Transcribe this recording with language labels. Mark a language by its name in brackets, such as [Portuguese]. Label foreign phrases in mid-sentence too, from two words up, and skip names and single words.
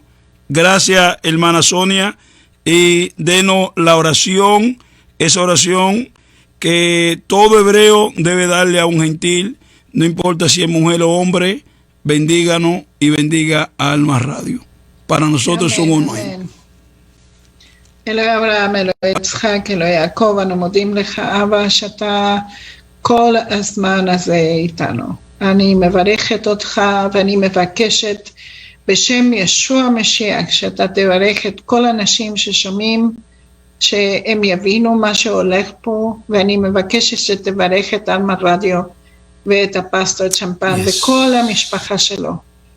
[Spanish] Gracias, hermana Sonia, y denos la oración, esa oración que todo hebreo debe darle a un gentil, no importa si es mujer o hombre. Bendíganos y bendiga a Alma Radio. Para nosotros son uno. [Hebrew] אלוהי אברהם, אלוהי יצחק, אלוהי יעקב, אנו מודים לך, אבא, שאתה כל הזמן הזה איתנו. אני מברכת אותך ואני מבקשת בשם ישוע המשיח, שאתה תברך את כל האנשים ששומעים, שהם יבינו מה שהולך פה, ואני מבקשת שתברך את אלמה רדיו ואת הפסטור צ'מפן וכל המשפחה שלו.